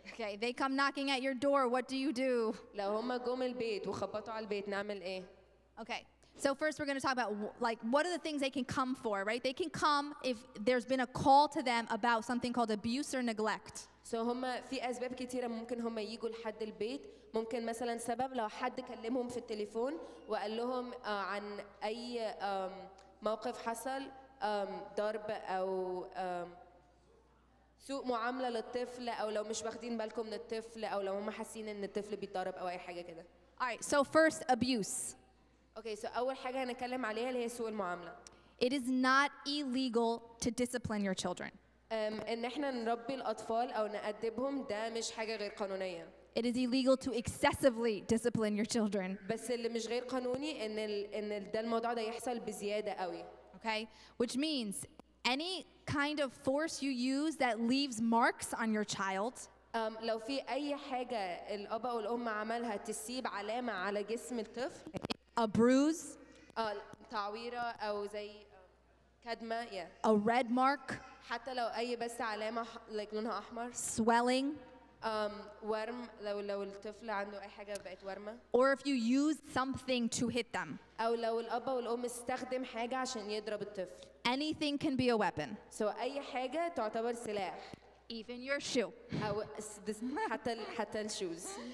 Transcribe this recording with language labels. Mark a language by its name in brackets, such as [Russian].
[English] Okay, they come knocking at your door. What do you do? [Arabic] لو هم جم البيت وخبطوا على البيت نعمل إيه؟ [English] Okay, so first we're going to talk about what are the things they can come for, right? They can come if there's been a call to them about something called abuse or neglect. So [Arabic] هم في أسباب كتيرة ممكن هم يجوا لحد البيت. ممكن مثلا سبب لو حد كلمهم في التليفون وقال لهم عن أي موقف حصل، ضرب أو سوء معاملة للطفل، أو لو مش واخدين بالكم من الطفل، أو لو هم حاسين إن الطفل بيتضرب أو أي حاجة كده. [English] All right, so first abuse. Okay, so [Arabic] أول حاجة هنتكلم عليها اللي هي سوء المعاملة. [English] It is not illegal to discipline your children. [Arabic] إن إحنا نربي الأطفال أو نأدبهم ده مش حاجة غير قانونية. [English] It is illegal to excessively discipline your children. [Arabic] بس اللي مش غير قانوني إن ده الموضوع ده يحصل بزيادة قوي. [English] Okay, which means any kind of force you use that leaves marks on your child. [Arabic] لو في أي حاجة الأب أو الأم عملها تسيب علامة على جسم الطفل. [English] A bruise. [Arabic] تعويرة أو زي كدمة. [English] A red mark. [Arabic] حتى لو أي بس علامة لونها أحمر. [English] Swelling. [Arabic] ورم لو الطفل عنده اي حاجه بقت ورمه، [English] or if you use something to hit them. [Arabic] او لو الاب والام استخدم حاجه عشان يضرب الطفل. [English] Anything can be a weapon, [Arabic] اي حاجه تعتبر سلاح، [English] even your shoe. [Arabic] او حتى الشوز.